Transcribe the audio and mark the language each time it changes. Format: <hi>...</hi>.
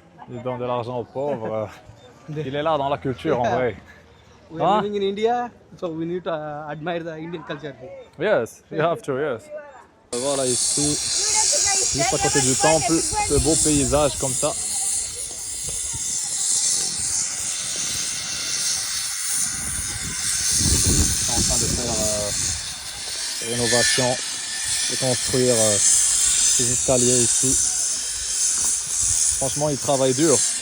<fr>Il donne de l'argent aux pauvres. Il est là dans la culture, en vrai.</fr> <en>We are Huh? living in India, so we need to admire the Indian culture. Yes, you have to, yes.</en> <fr>Voilà ici, juste à côté du temple, ce beau paysage comme ça. Ils sont en train de faire rénovation, de construire ces escaliers ici. Franchement, ils travaillent dur.</fr>